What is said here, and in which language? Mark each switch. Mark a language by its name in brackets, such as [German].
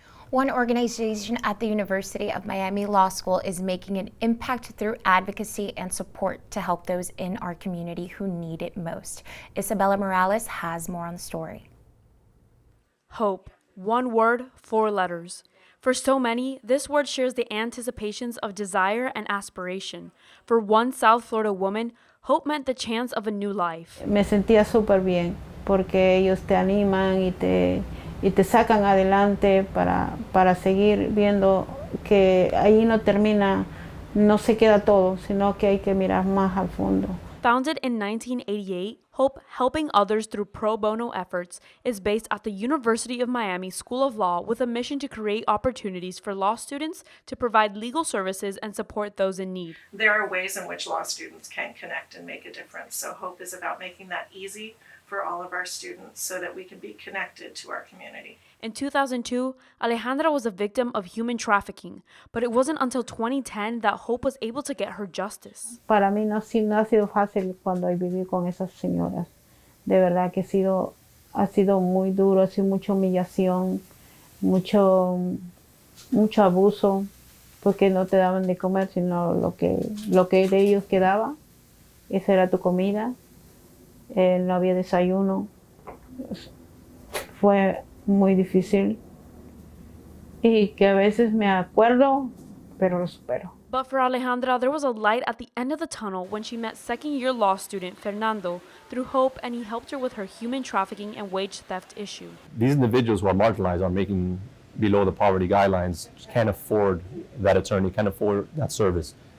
[English] One organization at the University of Miami Law School is making an impact through advocacy and support to help those in our community who need it most. Isabella Morales has more on the story. Hope. One word, 4 letters. For so many, this word shares the anticipations of desire and aspiration. For one South Florida woman, hope meant the chance of a new life. [Spanish] Me sentía súper bien porque ellos te animan y te sacan adelante para seguir viendo que ahí no termina, no se queda todo, sino que hay que mirar más al fondo. [English] Founded in 1988, Hope, helping others through pro bono efforts, is based at the University of Miami School of Law with a mission to create opportunities for law students to provide legal services and support those in need. There are ways in which law students can connect and make a difference. So Hope is about making that easy for all of our students so that we can be connected to our community. In 2002, Alejandra was a victim of human trafficking, but it wasn't until 2010 that Hope was able to get her justice. [Spanish] Para mí no ha sido fácil cuando viví con esas señoras. De verdad que ha sido muy duro, ha sido mucha humillación, mucho abuso, porque no te daban de comer, sino lo que de ellos quedaba, esa era tu comida. No había desayuno. Fue muy difícil y que a veces me acuerdo, pero lo supero. [English] But for Alejandra, there was a light at the end of the tunnel when she met second-year law student Fernando through Hope, and he helped her with her human trafficking and wage theft issue. These individuals who are marginalized, are making below the poverty guidelines, can't afford that attorney, can't afford that service.